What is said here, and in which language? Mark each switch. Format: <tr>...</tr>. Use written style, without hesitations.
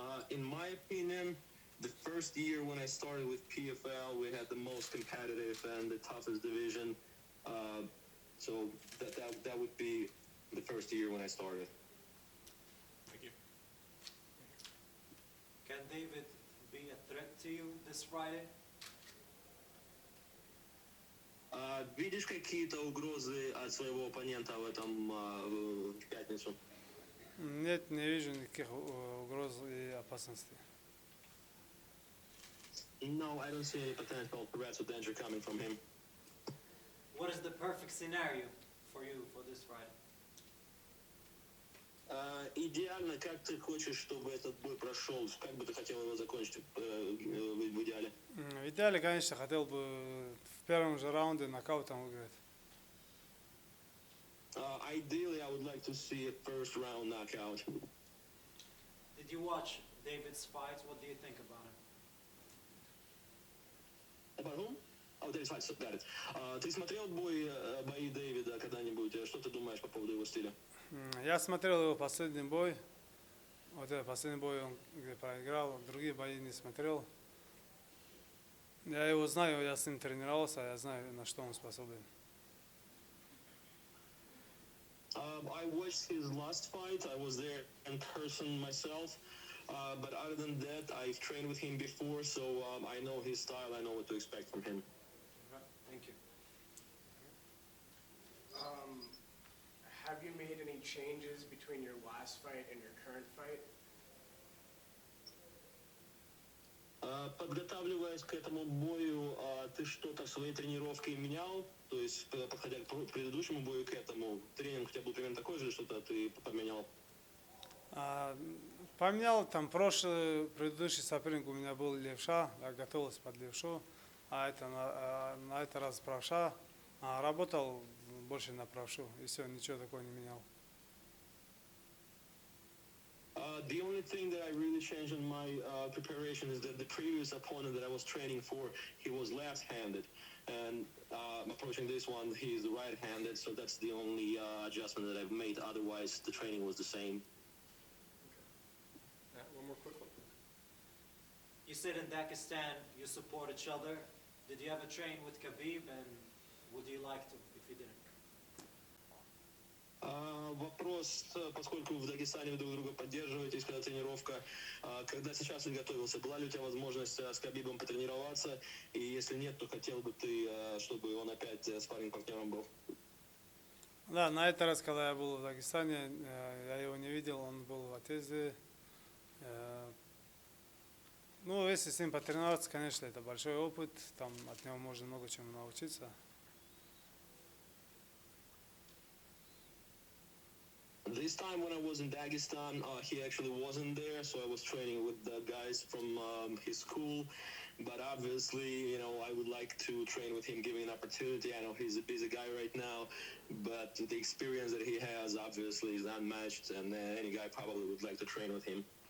<en>In my opinion, the first year when I started with PFL, we had the most competitive and the toughest division. So that would be the first year when I started. Thank you. Can David be a threat to you this Friday?</en> <ru>Видишь какие-то угрозы от своего оппонента в пятницу? Нет, не вижу никаких угроз и опасностей.</ru> <en>No, I don't see any potential threats or danger coming from him. What is the perfect scenario for you for this Friday?</en> <ru>Идеально, как ты хочешь, чтобы этот бой прошел? Как бы ты хотел его закончить в идеале? В идеале, конечно, хотел бы в первом же раунде нокаутом выиграть.</ru> <en>Ideally, I would like to see a first round knockout. Did you watch David's fights? What do you think about him? About whom? Oh, David's fights, got it.</en> <ru>Ты смотрел бои Дэвида когда-нибудь? Что ты думаешь по поводу его стиля? Я смотрел его последний бой. Вот этот последний бой он где проиграл, другие бои не смотрел. Я его знаю, я с ним тренировался, я знаю, на что он способен.</ru> <en>I watched his last fight. I was there in person myself. But other than that, I've trained with him before, so I know his style. I know what to expect from him. Thank you. Have you made any changes between your last fight and your current fight?</en> <ru>Подготавливаясь к этому бою, ты что-то в своей тренировке менял? То есть, подходя к предыдущему бою, к этому, тренинг у тебя был примерно такой же, или что-то ты поменял? Поменял, там предыдущий соперник у меня был левша, я готовился под левшу, на этот раз правша, работал больше на правшу, и все, ничего такого не менял.</ru> <en>The only thing that I really changed in my preparation is that the previous opponent that I was training for, he was left-handed. and approaching this one, he's right-handed, so that's the only adjustment that I've made. Otherwise, the training was the same. One more quick one. You said in Dagestan you support each other. Did you ever train with Khabib, and would you like to if you didn't?</en> <ru>Вопрос, поскольку в Дагестане вы друг друга поддерживаете, когда тренировка, когда сейчас ты готовился, была ли у тебя возможность с Кhabibом потренироваться, и если нет, то хотел бы ты, чтобы он опять спарринг-партнером был? Да, на этот раз, когда я был в Дагестане, я его не видел, он был в отъезде. Ну, если с ним потренироваться, конечно, это большой опыт, там от него можно много чему научиться.</ru> <en>This time when I was in Dagestan, he actually wasn't there, so I was training with the guys from his school. But obviously, I would like to train with him, given an opportunity. I know he's a busy guy right now, but the experience that he has obviously is unmatched, and any guy probably would like to train with him.</en>